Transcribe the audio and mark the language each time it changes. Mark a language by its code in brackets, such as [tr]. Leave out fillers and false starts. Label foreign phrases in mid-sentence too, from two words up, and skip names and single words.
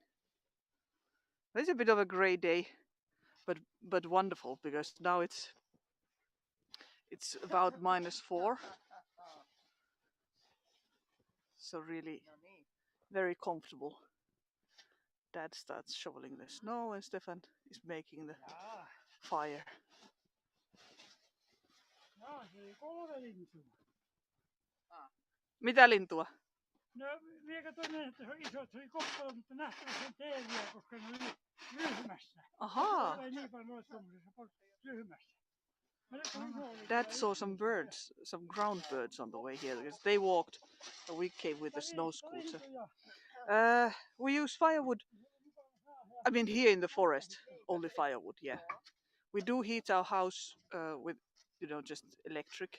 [en] There's a bit of a grey day, but wonderful because now it's about -4. So really very comfortable. Dad starts shoveling the snow and Stefan is making the fire. [fi] Mitä lintua? No, minä katsoin, että se on iso, se oli koppelo, mutta nähtävästi sen teeriä, koska ne oli ryhmässä. Ahaa. Se oli niin paljon noissa tuommoisessa ryhmässä. [en] Dad saw some birds, some ground birds on the way here because they walked. We came with a snow scooter. We use firewood. I mean, here in the forest, only firewood. Yeah, we do heat our house with, just electric.